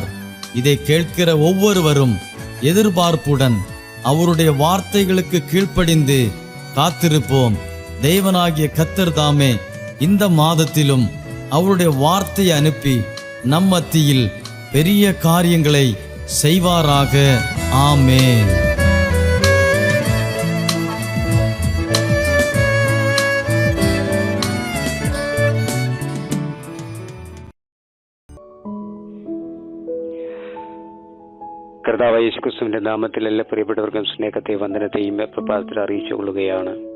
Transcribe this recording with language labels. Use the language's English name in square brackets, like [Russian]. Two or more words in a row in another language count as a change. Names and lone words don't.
[Tamil] இதை கேட்கிற ஒவ்வொருவரும் எதிர்பார்ப்புடன் அவருடைய வார்த்தைகளுக்கு கீழ்ப்படிந்து காத்திருப்போம். தேவனாகிய கர்த்தர் தாமே இந்த மாதத்திலும் அவருடைய வார்த்தையை அனுப்பி நம் மத்தியில் பெரிய காரியங்களை செய்வாராக. ஆமென். [Malayalam] കർത്താവായ യേശുക്രിസ്തുവിന്റെ നാമത്തിൽ എല്ലാ പ്രിയപ്പെട്ടവർക്കും സ്നേഹത്തെ വന്ദനത്തെയും പ്രഭാതത്തിൽ അറിയിച്ചു കൊള്ളുകയാണ്.